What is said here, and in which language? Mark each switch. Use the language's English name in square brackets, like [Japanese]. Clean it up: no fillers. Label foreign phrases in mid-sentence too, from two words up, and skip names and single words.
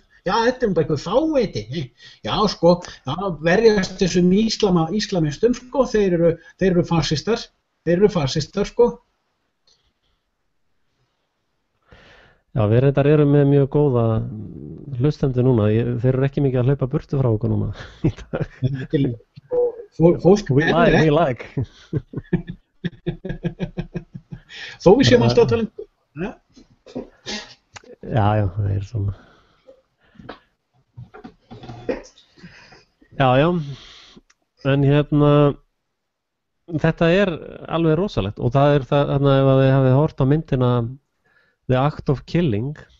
[Icelandic] Já, þetta er bara eitthvað fáveiti. Já, sko, verjast þessum íslamistum, sko, þeir eru fasistar. Þeir eru fasistar, sko. Já, við reyndar erum með mjög góða hlustendur núna. Þeir eru ekki mikið að hlaupa burtu frá okkur núna í dag. Fólk [English] we like. [Icelandic] Þó við séum alltaf að tala um. Já, það er svona. Já, en þetta er alveg rosalegt og það er það, ef að þið hafið hort á myndina The Act of Killing,